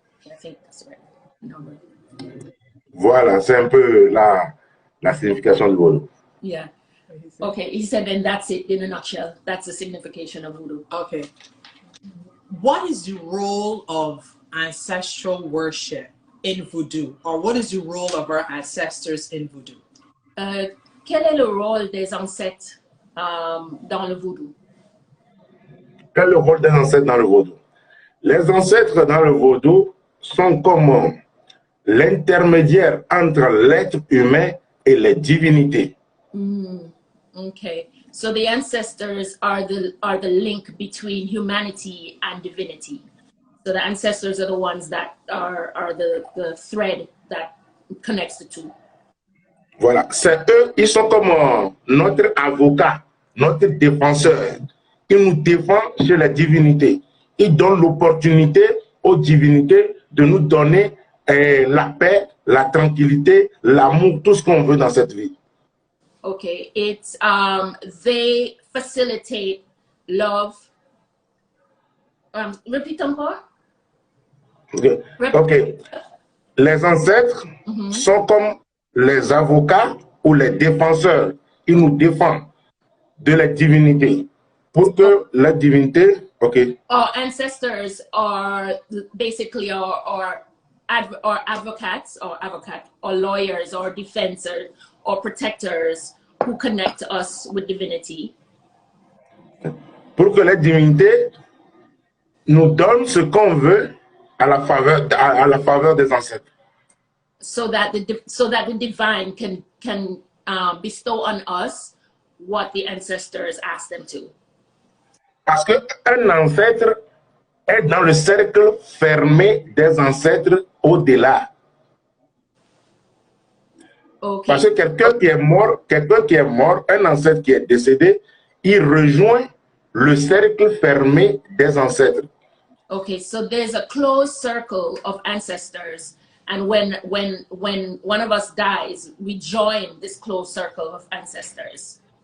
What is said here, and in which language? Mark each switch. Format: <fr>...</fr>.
<en>I think that's right.</en> <fr>Voilà, c'est un peu la signification du vaudou.</fr> <en>Yeah. Okay, he said, and that's it in a nutshell. That's the signification of voodoo. Okay. What is the role of ancestral worship in voodoo? Or what is the role of our ancestors in voodoo?</en> <fr>Quel est le rôle des ancêtres dans le voodoo? Quel est le rôle des ancêtres dans le vaudou? Les ancêtres dans le vaudou sont comme l'intermédiaire entre l'être humain et les divinités.</fr> <en>Okay, so the ancestors are the link between humanity and divinity. So the ancestors are the ones that are the thread that connects the two.</en> <fr>Voilà, c'est eux, ils sont comme notre avocat, notre défenseur. Ils nous défendent chez les divinités. Ils donnent l'opportunité aux divinités de nous donner la paix, la tranquillité, l'amour, tout ce qu'on veut dans cette vie.</fr> <en>Okay, it's they facilitate love. Repeat</en> <fr>encore. Ok. Les ancêtres sont comme les avocats ou les défenseurs. Ils nous défendent de la divinité pour que la divinité. Ok.</fr> <en>Our ancestors are basically our advocates or lawyers or defenders or protectors who connect us with divinity.</en> <fr>Pour que la divinité nous donne ce qu'on veut à la faveur des ancêtres.</fr> <en>So that the divine can bestow on us what the ancestors asked them to.</en> <fr>Parce qu'un ancêtre est dans le cercle fermé des ancêtres au-delà.</fr> <en>Okay.</en> <fr>Parce que quelqu'un qui est mort, un ancêtre qui est décédé, il rejoint le cercle fermé des ancêtres.</fr> <en>Okay, so there's a closed circle of ancestors, and when one of us dies, we join this closed circle of ancestors.</en>